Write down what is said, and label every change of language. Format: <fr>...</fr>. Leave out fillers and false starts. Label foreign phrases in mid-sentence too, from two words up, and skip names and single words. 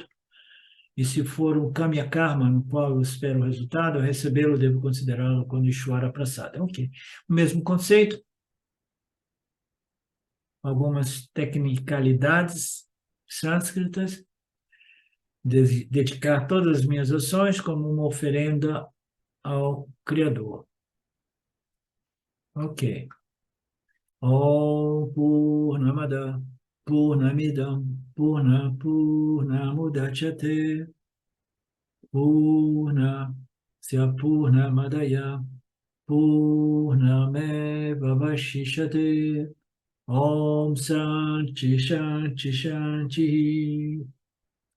<pt>E se for um</pt> <sa>Kamya Karma,</sa> <pt>no qual eu espero o resultado, ao recebê-lo, devo considerá-lo como</pt> <sa>Ishvara Prasada.</sa> <pt>Ok. O mesmo conceito, algumas tecnicalidades sânscritas, dedicar todas as minhas ações como uma oferenda ao Criador. Ok.</pt> <sa>Om Purnamada Purnamidam Purnamudachyate Purnasya Purnamadaya Purnameva Vashishate Om Shanti Shanti Shanti.</sa>